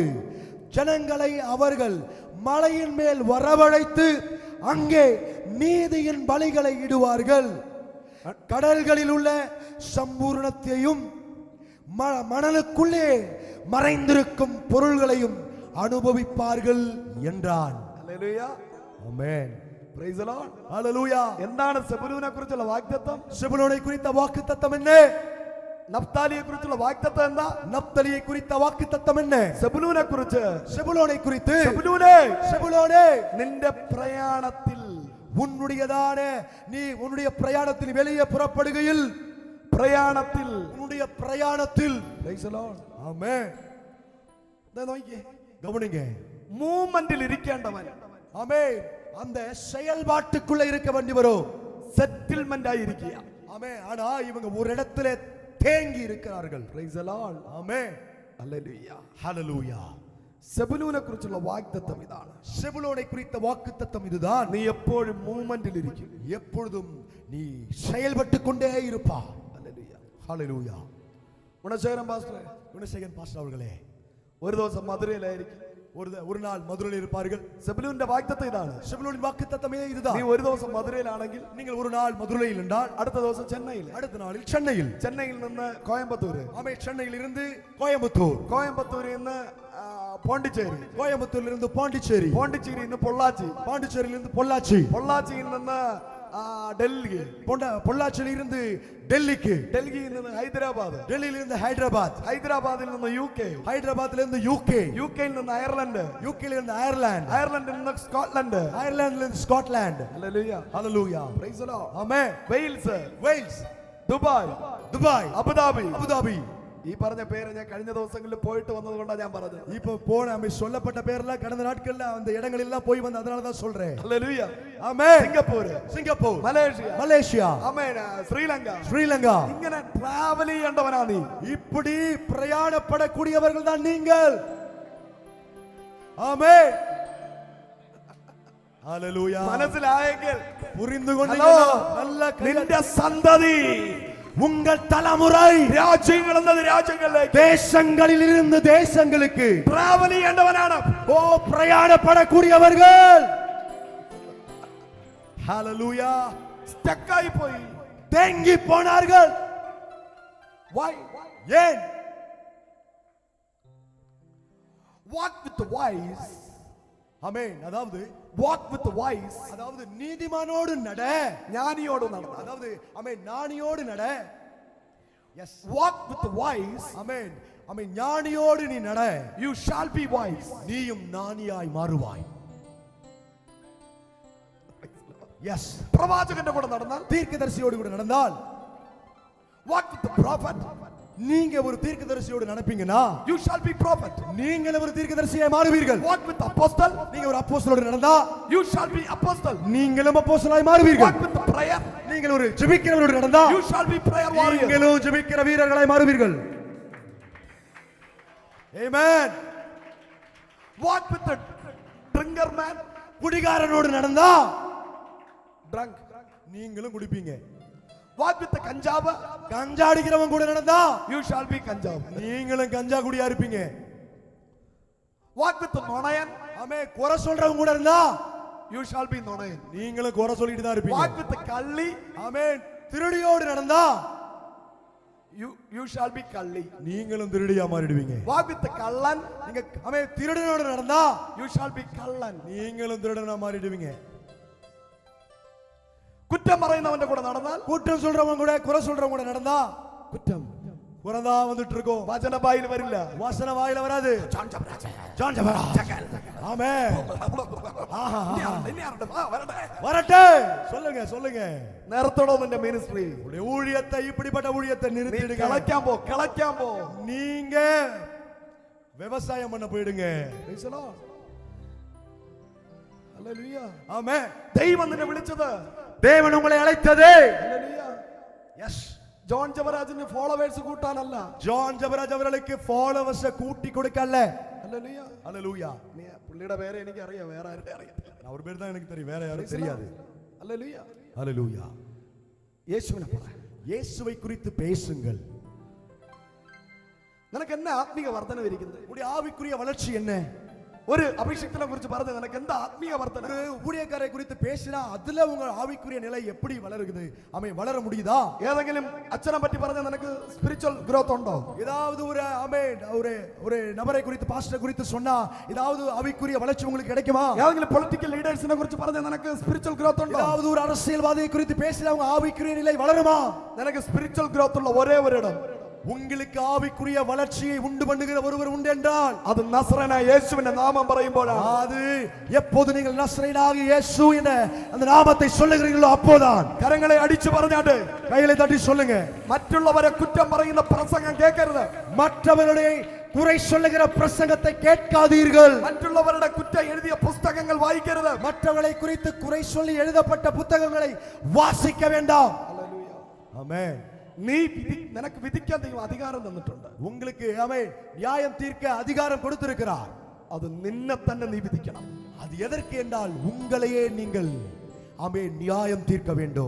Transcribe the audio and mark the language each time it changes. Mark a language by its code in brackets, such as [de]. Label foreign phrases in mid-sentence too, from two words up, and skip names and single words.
[ta] ஜனங்களை அவர்கள் மலையின் மேல் வரவழைத்து அங்கே நீதியின் பலிகளை இடுவார்கள். கடல்களில் உள்ள சம்பூர்ணத்தையும் மணலுக்குள்ளே மறைந்திருக்கும் பொருள்களையும் அனுபவிப்பார்கள் என்றான். [ml] ഹല്ലേലൂയ. [ta] ஆமென். [en] Praise the Lord. [ta] ஹல்லேலூயா. [ml] എന്താണ് സെബുലൂനെ കുറിച്ചുള്ള വാഗ്ദത്തം? [ta] செபுலோனை குறித்த வாக்குத்தத்தம் என்ன? [ml] നഫ്താലിയെ കുറിച്ചുള്ള വാഗ്ദത്തം എന്താ? [ta] நப்தலியை குறித்த வாக்குத்தத்தம் என்ன? [ml] സെബുലൂനെ കുറിച്ച്, [ta] செபுலோனை குறித்து, [ml] സെബുലൂനേ [ta] செபுலோனே [ml] നിന്റെ പ്രയാണത്തിൽ, [ta] உன்னுடையதான நீ உன்னுடைய பிரயாணத்தில் வெளியே புறப்படுகையில், [ml] പ്രയാണത്തിൽ, [ta] உன்னுடைய பிரயாணத்தில், [en] Praise the Lord. [ta] ஆமென். [ml] ദേ നോക്കിയേ, [ta] கவனிங்க. [ml] മൂവ്മെന്റിൽ ഇരിക്കേണ്ടവൻ, [ta] ஆமென், அந்த செயல்பாட்டுக்குள்ள இருக்க வேண்டி வரும். [ml] സെറ്റിൽമെന്റ് ആയിരിക്കുക. [ta] ஆமென். ஆனா இவங்க ஒரு இடத்துல தேங்கி இருக்கிறார்கள். [en] Praise the Lord. [ta] ஆமென். [ml] ഹല്ലേലൂയ. [ta] ஹல்லேலூயா. [ml] സെബുലൂനെ കുറിച്ചുള്ള വാഗ്ദത്തം ഇതാണ്, [ta] செபுலோனை குறித்த வாக்குத்தத்தம் இதுதான். [ml] നീ എപ്പോഴും മൂവ്മെന്റിൽ ഇരിക്കും. [ta] எப்பொழுதும் நீ செயல்பட்டு கொண்டே இருப்பா. [ml] ഹല്ലേലൂയ. [ta] ஹல்லேலூயா. [ml] ഗുണശേഖരൻ പാസ്റ്ററെ, [ta] குணசேகரன் பாஸ்டர் அவர்களே, [ml] ഒരു ദിവസം മധുരയിലായിരിക്കും. [ta] ஒரு நாள் மதுரையில் இருப்பார்கள். [ml] സെബുലൂന്റെ വാഗ്ദത്തം ഇതാണ്, [ta] செபுலோனின் வாக்குத்தத்தமே இதுதான். [ml] നീ ഒരു ദിവസം മധുരയിലാണെങ്കിൽ [ta] நீங்கள் ஒரு நாள் மதுரையில் என்றால் [ml] അടുത്ത ദിവസം ചെന്നൈയിൽ, [ta] அடுத்த நாளில் சென்னையில், [ml] ചെന്നൈയിൽ നിന്ന് കോയമ്പത്തൂര്, [ta] ஆமே, சென்னையில் இருந்து கோயம்புத்தூர், [ml] കോയമ്പത്തൂരിൽ നിന്ന് പോണ്ടിച്ചേരി, [ta] கோயம்புத்தூரில் இருந்து பாண்டிச்சேரி, [ml] പോണ്ടിച്ചേരിയിൽ നിന്ന് പൊള്ളാച്ചി, [ta] பாண்டிச்சேரியில் இருந்து பொள்ளாச்சி, [ml] പൊള്ളാച്ചിയിൽ നിന്ന് ഡൽഹി, [ta] பொள்ளாச்சியில் இருந்து டெல்லிக்கு, [ml] ഡൽഹിയിൽ നിന്ന് ഹൈദരാബാദ്, [ta] டெல்லியில் இருந்து ஹைதராபாத், [ml] ഹൈദരാബാദിൽ നിന്ന് UK, [ta] ஹைதராபாத்ல இருந்து யூகே, [ml] യിൽ നിന്ന് അയർലൻഡ്, [ta] யூகேல இருந்து அயர்லாந்து, [ml] അയർലൻഡിൽ നിന്ന് സ്കോട്ട്ലൻഡ്, [ta] அயர்லாந்துல இருந்து ஸ்காட்லாந்து. [ml] ഹല്ലേലൂയ. [ta] ஹல்லேலூயா. [en] Praise the Lord. [ta] ஆமென். [ml] വെയിൽസ്, [ta] வெயில்ஸ், [ml] ദുബായ്, [ta] துபாய், [ml] അബുദാബി, [ta] அபுதாபி, [ml] ഈ പറഞ്ഞ പേര് ഞാൻ കഴിഞ്ഞ ദിവസങ്ങളിൽ പോയിട്ട് വന്നതുകൊണ്ടാണ് ഞാൻ പറഞ്ഞത്. [ta] இப்போ போன நம்ம சொல்லப்பட்ட பேர்ல கடந்த நாட்கள்ல அந்த இடங்கள் எல்லாம் போய் வந்து அதனால தான் சொல்றேன். [ml] ഹല്ലേലൂയ. [ta] ஆமென். [ml] സിംഗപ്പൂർ, മലേഷ്യ, ആമേൻ, ശ്രീലങ്ക ഇങ്ങനെ ട്രാവൽ ചെയ്യേണ്ടവനാ നീ. [ta] இப்படி பிரயாணப்படக்கூடியவர்கள் தான் நீங்கள். ஆமென். ஹalleluya. [ml] മനസ്സിലായെങ്കിൽ [ta] புரிந்து கொண்டீங்களா? நல்ல [ml] നിന്റെ സന്തതി, [ta] உங்கள் தலைமுறை [ml] രാജ്യങ്ങളിൽ നിന്ന് രാജ്യങ്ങളിലേക്ക്, [ta] தேசங்களில் இருந்து தேசங்களுக்கு [ml] ട്രാവൽ ചെയ്യേണ്ടവനാണ്. [ta] ஓ பிரயாணப்படக்கூடியவர்கள். ஹalleluya. [ml] സ്റ്റക്ക് ആയി പോയി, [ta] தேங்கி போனார்கள். [en] why? [ta] ஏன்? [en] walk with the wise. [ta] ஆமென். அதாவது [en] walk with the wise, [ta] அதாவது நீதிமானோடு நட, ஞானியோடு நட. அதாவது ஆமென் ஞானியோடு நட. எஸ். [en] walk with the wise, [ta] ஆமென். ஆமென் ஞானியோடு நீ நட, [en] you shall be wise. [ta] நீயும் ஞானியாய் மாறுவாய். எஸ். [ml] പ്രവാചകന്റെ കൂടെ നടന്നാൽ, [ta] தீர்க்கதரிசியோடு கூட நடந்தால், [en] walk with the prophet, [ta] நீங்க ஒரு தீர்க்கதரிசியோடு நடப்பீங்கன்னா [en] you shall be prophet. [ta] நீங்கள் ஒரு தீர்க்கதரிசியாய் மாறுவீர்கள். [en] walk with the apostle, [ta] நீங்க ஒரு அப்போஸ்தலரோடு நடந்தா [en] you shall be apostle. [ta] நீங்களும் அப்போஸ்தலராய் மாறுவீர்கள். [en] walk with the prayer, [ta] நீங்கள் ஒரு ஜெபிக்கிறவரோடு நடந்தா [en] you shall be prayer warrior. [ta] நீங்களும் ஜெபிக்கிற வீரர்களாய் மாறுவீர்கள். ஆமென். [en] walk with the drinker man, [ta] குடிகாரனோடு நடந்தா [en] drunk. [ta] நீங்களும் குடிப்பீங்க. [en] walk with the kanjava, [ta] கஞ்சா அடிக்கிறவன் கூட நடந்தா [en] you shall be kanjava. [ta] நீங்களும் கஞ்சா குடியா இருப்பீங்க. [en] walk with the nonayan, [ta] ஆமே குறை சொல்றவங்க கூட இருந்தா [en] you shall be nonayan. [ta] நீங்களும் குறை சொல்லிட்டு தான் இருப்பீங்க. [en] walk with the kalli, [ta] ஆமென். திருடியோடு நடந்தா [en] you shall be kalli. [ta] நீங்களும் திருடியா மாறிடுவீங்க. [en] walk with the kallan, [ta] நீங்க ஆமென் திருடனோடு நடந்தா [en] you shall be kallan. [ta] நீங்களும் திருடனா மாறிடுவீங்க. [ml] കുറ്റം പറയുന്നവന്റെ കൂടെ നടന്നാൽ, [ta] குற்றம் சொல்றவங்க கூட குறை சொல்றவங்க கூட நடந்தா [ml] കുറ്റം [ta] குறைதா வந்துட்டு இருக்கும். [ml] വചനവായിൽ വരില്ല, [ta] வாசன வாயில வராது. ஜான் ஜபராஜ். ஆமென். வரட்டே. சொல்லுங்க சொல்லுங்க. [ml] നേരത്തോടോ നിന്റെ മിനിസ്ട്രി, [ta] உங்களுடைய ஊழியத்தை இப்படிப்பட்ட ஊழியத்தை நிறுத்திடுங்க. [ml] കിളയ്ക്കാൻ പോ. [ta] நீங்க விவசாயம் பண்ண போயிடுங்க. [ml] ഹല്ലേലൂയ. [ta] ஆமென். [ml] ദൈവം നിന്നെ വിളിച്ചത്, [ta] தேவன் உங்களை அழைத்தது. [ml] ഹല്ലേലൂയ. [ta] எஸ். [ml] ജോൺ ജബരാജിന് ഫോളോവേഴ്സ് കൂട്ടാനല്ല, [ta] ஜான் ஜபராஜ் அவர்களுக்கு ஃபாலோவர்ஸ் கூட்டி கொடுக்கல. [ml] ഹല്ലേലൂയ. [ta] ஹalleluya. [ml] നീ പുള്ളിയുടെ പേര് എനിക്ക് അറിയാം, വേറെ ആരുടെ അറിയത്തില്ല. [ta] அவர் பேர் தான் எனக்கு தெரியும், வேற யாரும் தெரியாது. [ml] ഹല്ലേലൂയ. [ta] ஹalleluya. [ml] യേശുവിനെ പറ. [ta] இயேசுவை குறித்து பேசுங்கள். [ml] നിനക്ക് എന്നാ ആത്മീയ വർധന ഇരിക്കുന്നത്? [ta] உடைய ஆவிக்குரிய வளர்ச்சி என்ன? [ml] ഒരു അഭിഷേകത്തിനെ കുറിച്ച് പറഞ്ഞ നിനക്ക് എന്താ ആത്മീയ വർധന? [ta] ஒரு ஊழியக்காரை குறித்து பேசினா அதுல உங்க ஆவிக்குரிய நிலை எப்படி வளருது? ஆமே வளர முடியுதா? [ml] ഏതെങ്കിലും അച്ഛനെ പറ്റി പറഞ്ഞ നിനക്ക് [en] spiritual growth [ml] ഉണ്ടോ? [ta] ஏதாவது ஒரு ஆமே ஒரு நபரை குறித்து பாஸ்டர் குறித்து சொன்னா ஏதாவது ஆவிக்குரிய வளர்ச்சி உங்களுக்கு கிடைக்குமா? [ml] ഏതെങ്കിലും പൊളിറ്റിക്കൽ ലീഡേഴ്സിനെ കുറിച്ച് പറഞ്ഞ നിനക്ക് [en] spiritual growth [ml] ഉണ്ടോ? [ta] ஏதாவது ஒரு அரசியல்வாதியை குறித்து பேசினா உங்க ஆவிக்குரிய நிலை வளருமா? [ml] നിനക്ക് [en] spiritual growth [ml] ഉള്ള ഒരേ ഒരിടം, [ta] உங்களுக்கு ஆவிக்குரிய வளர்ச்சியை உண்டு பண்ணுகிற ஒருவர் உண்டு என்றால் [ml] அது நசரேயனாയ യേശുവിന്റെ നാമം പറയുമ്പോഴാണ്. [ta] அது எப்போது நீங்கள் நசரேயனாகிய இயேசு என்ற அந்த நாமத்தை சொல்லுகிறீர்களோ அப்போதான். [ml] കരങ്ങളെ അടിച്ചു പറഞ്ഞാട്ട് [ta] கைகளை தட்டி சொல்லுங்க. [ml] മറ്റുള്ളവരെ കുറ്റം പറയുന്ന പ്രസംഗം കേൾക്കരുത്. [ta] மற்றவருடைய குறை சொல்லுகிற பிரசங்கத்தை கேட்காதீர்கள். [ml] മറ്റുള്ളവരുടെ കുറ്റം എഴുതിയ പുസ്തകങ്ങൾ വായിക്കരുത്. [ta] மற்றவர்களை குறித்து குறை சொல்லி எழுதப்பட்ட புத்தகங்களை வாசிக்க வேண்டாம். ஆமென். [ml] നിനക്ക് വിധിക്കാൻ ദൈവം അധികാരം തന്നിട്ടുണ്ട്. [ta] உங்களுக்கு ஆமென் நியாயம் தீர்க்க அதிகாரம் கொடுத்திருக்கிறார். [ml] அது നിന്നെ തന്നെ നീ വിധിക്കണം. [ta] அது எதற்கு என்றால் உங்களையே நீங்கள் ஆமென் நியாயம் தீர்க்க வேண்டும்.